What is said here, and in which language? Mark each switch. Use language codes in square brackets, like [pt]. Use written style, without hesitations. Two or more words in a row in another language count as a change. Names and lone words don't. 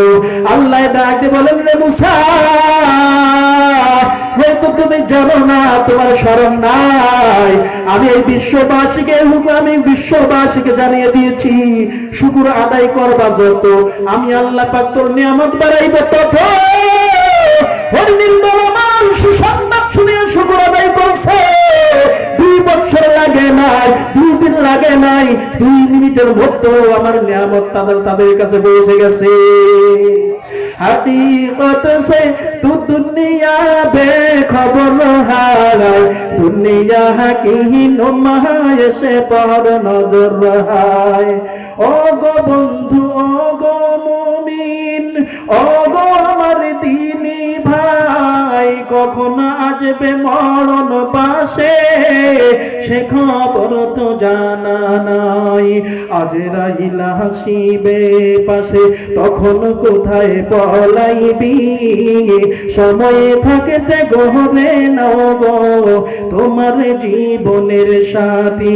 [bn] আল্লাহ ডাকতে বলেন, রে মুসা হয়তো তুমি জানো না, তোমার শরম নাই, আমি এই বিশ্ববাসীকে জানিয়ে দিয়েছি, শুকর আদায় করবা যত, আমি আল্লাহ পাক তোর নিয়ামত বাড়াইব তত। হরিণীর দল আমার সুসংবাদ শুনিয়ে শুকর আদায় করছে। 2 বছর লাগে নাই, 2 দিন লাগে নাই, 2 মিনিটের মধ্যে আমার নিয়ামত তাদের কাছে পৌঁছে গেছে। [hi] हकीकत से तू दुनिया बेखबर है, दुनिया की नुमाइश पर नजर है। [bn] ও গো বন্ধু ও গো মুমিন ও গো আমার দিনী ভাই, কখন আসবে মরণ পাশে সে খবর তো জানা নাই। আজরাইল হাসিবে পাশে তখন কোথায় পলাইবি, সময় থাকতে গহরে নাও গো তোমার জীবনের সাথী।